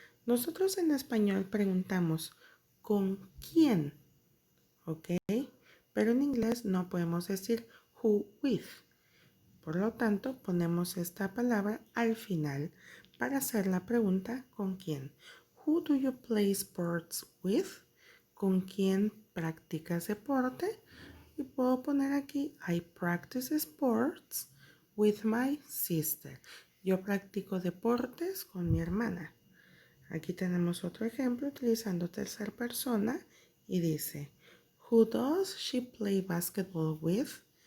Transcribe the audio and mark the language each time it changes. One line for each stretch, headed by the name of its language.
Spanish: Nosotros en español preguntamos, ¿con quién? ¿Ok? Pero en inglés no podemos decir
English: who with.
Spanish: Por lo tanto, ponemos esta palabra al final para hacer la pregunta ¿con quién?
English: Who do you play sports with?
Spanish: ¿Con quién practicas deporte? Y puedo poner aquí
English: I practice sports with my sister.
Spanish: Yo practico deportes con mi hermana. Aquí tenemos otro ejemplo utilizando tercera persona y dice
English: Who does she play basketball with?